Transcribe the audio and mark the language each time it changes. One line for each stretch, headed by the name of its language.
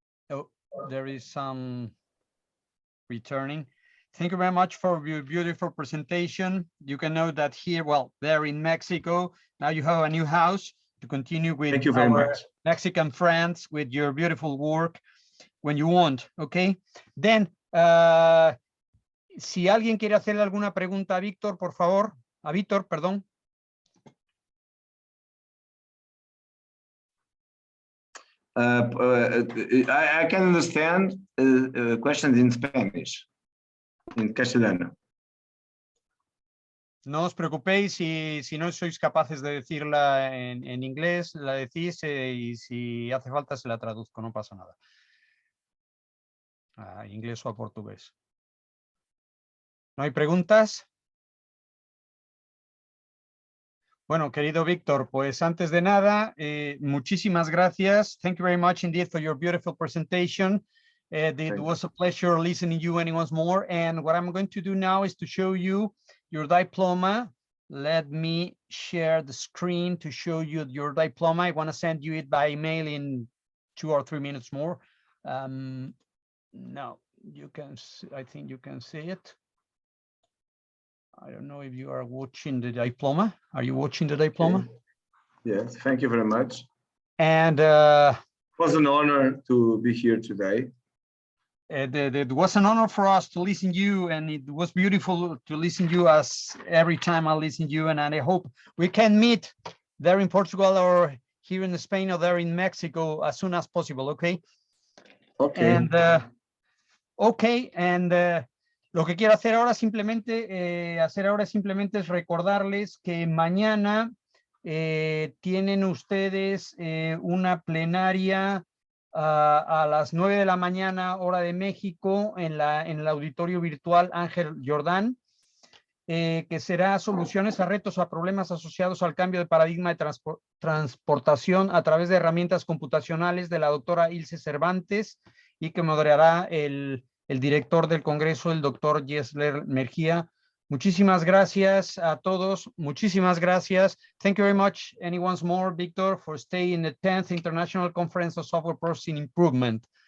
English: Oh, there is some returning. Thank you very much for your beautiful presentation. You can know that here, well, there in Mexico, now you have a new house to continue with Thank you very much. Mexican friends with your beautiful work when you want, okay?
Spanish: Then, si alguien quiere hacerle alguna pregunta a Víctor, por favor, a Víctor, perdón.
English: I can understand questions in Spanish, in castellano.
Spanish: No os preocupéis si no sois capaces de decirla en inglés, la decís y si hace falta se la traduzco, no pasa nada. A inglés o a portugués. ¿No hay preguntas? Bueno, querido Víctor, pues antes de nada, muchísimas gracias.
English: Thank you very much indeed for your beautiful presentation. It was a pleasure listening to you once more. And what I'm going to do now is to show you your diploma. Let me share the screen to show you your diploma. I want to send you it by email in 2 or 3 minutes more. No, you can see, I think you can see it. I don't know if you are watching the diploma. Are you watching the diploma? Okay. Yes, thank you very much. And it was an honor to be here today. It was an honor for us to listen to you, and it was beautiful to listen to you as every time I listen to you. And I hope we can meet there in Portugal or here in Spain or there in Mexico as soon as possible. Okay. Okay. And okay.
Spanish: And lo que quiero hacer ahora simplemente, es recordarles que mañana tienen ustedes una plenaria a las 9 de la mañana, hora de México, en el auditorio virtual Ángel Jordán, que será soluciones a retos o a problemas asociados al cambio de paradigma de transportación a través de herramientas computacionales de la doctora Ilse Cervantes, y que moderará el director del Congreso, el doctor Yesler Mejía. Muchísimas gracias a todos. Muchísimas gracias.
English: Thank you very much. And once more, Victor, for staying in the 10th International Conference of Software Processing Improvement.